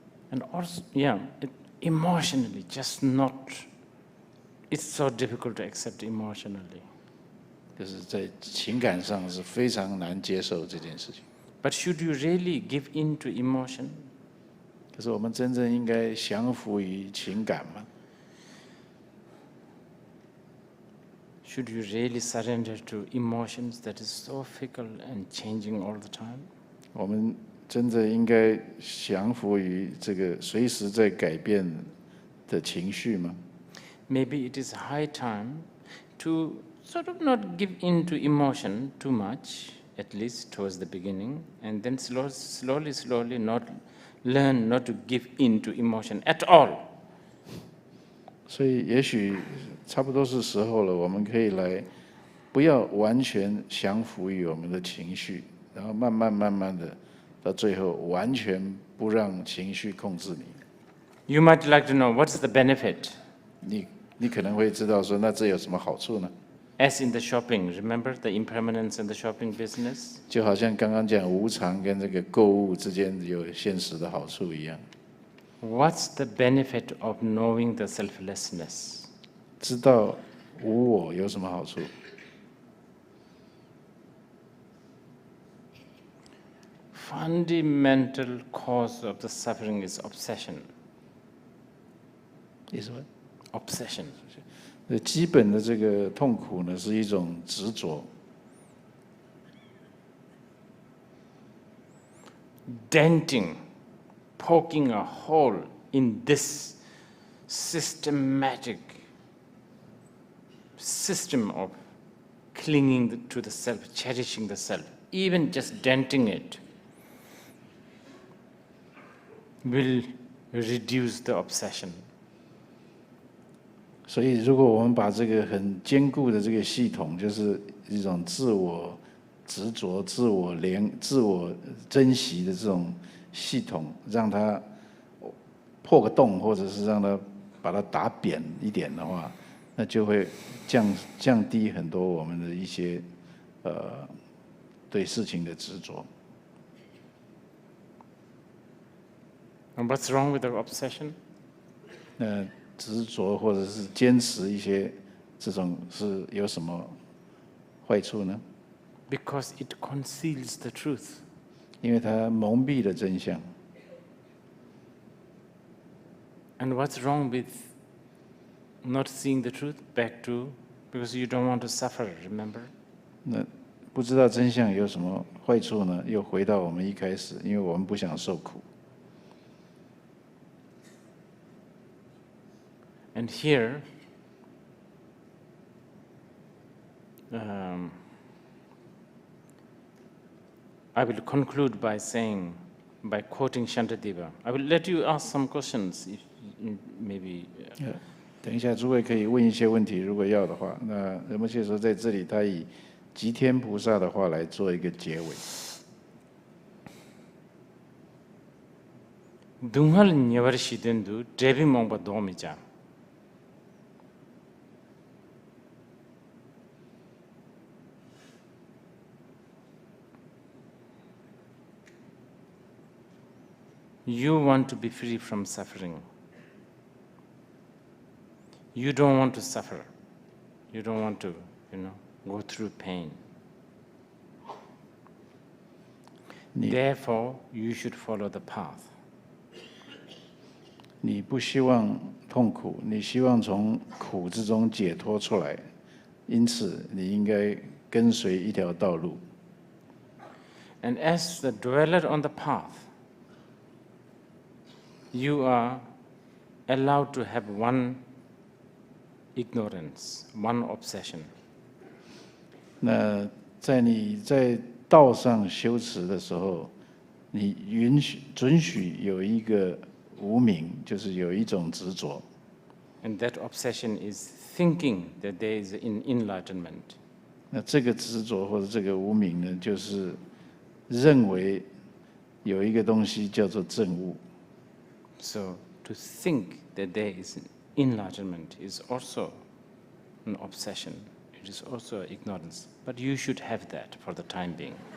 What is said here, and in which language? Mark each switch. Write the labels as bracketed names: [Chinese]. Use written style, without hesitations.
[English] And also, emotionally, just not. It's so difficult to accept emotionally. [Chinese] 就是在情感上是非常难接受这件事情。 [English] But should you really give in to emotion? [Chinese] 可是我们真正应该降服于情感吗？ [English] Should you really surrender to emotions that is so fickle and changing all the time? [Chinese] 我们真的应该降服于这个随时在改变的情绪吗？ [English] Maybe it is high time to sort of not give in to emotion too much, at least towards the beginning, and then slowly not learn not to give in to emotion at all. [Chinese] 所以也许差不多是时候了，我们可以来，不要完全降服于我们的情绪，然后慢慢的，到最后完全不让情绪控制你。 [English] You might like to know what's the benefit. [Chinese] 你可能会知道说，那这有什么好处呢？ [English] As in the shopping, remember the impermanence in the shopping business? [Chinese] 就好像刚刚讲无常跟这个购物之间有现实的好处一样。 [English] What's the benefit of knowing the selflessness? [Chinese] 知道无我有什么好处？ [English] Fundamental cause of the suffering is obsession. [Chinese] 意思吗？ [English] Obsession. [Chinese] 基本的这个痛苦呢，是一种执着。 [English] Denting, poking a hole in this systematic system of clinging to the self, cherishing the self, even just denting it will reduce the obsession. [Chinese] 所以，如果我们把这个很坚固的这个系统，就是一种自我执着、自我珍惜的这种系统，让它破个洞，或者是让它把它打扁一点的话，那就会降低很多我们的一些对事情的执着。 [English] And what's wrong with the obsession? [Chinese] 那执着或者是坚持一些这种是有什么坏处呢？ [English] Because it conceals the truth. [Chinese] 因为它蒙蔽了真相。 [English] And what's wrong with not seeing the truth? Back to, because you don't want to suffer, remember? [Chinese] 那不知道真相有什么坏处呢？又回到我们一开始，因为我们不想受苦。 [English] And here, I will conclude by quoting Shantideva. I will let you ask some questions, if maybe. [Chinese] 等一下，诸位可以问一些问题，如果要的话。那仁波切说，在这里他以吉天菩萨的话来做一个结尾。 [Tibetan] Dunghal nyavar shidendu drebi mongba domija. [English] You want to be free from suffering. You don't want to suffer. You don't want to, go through pain. Therefore, you should follow the path. [Chinese] 你不希望痛苦，你希望从苦之中解脱出来，因此你应该跟随一条道路。 [English] And as the dweller on the path, you are allowed to have one ignorance, one obsession. [Chinese] 那在你在道上修持的时候，你准许有一个无明，就是有一种执着。 [English] And that obsession is thinking that there is an enlightenment. [Chinese] 那这个执着或者这个无明呢，就是认为有一个东西叫做证悟。 [English] So to think that there is an enlightenment is also an obsession. It is also ignorance. But you should have that for the time being.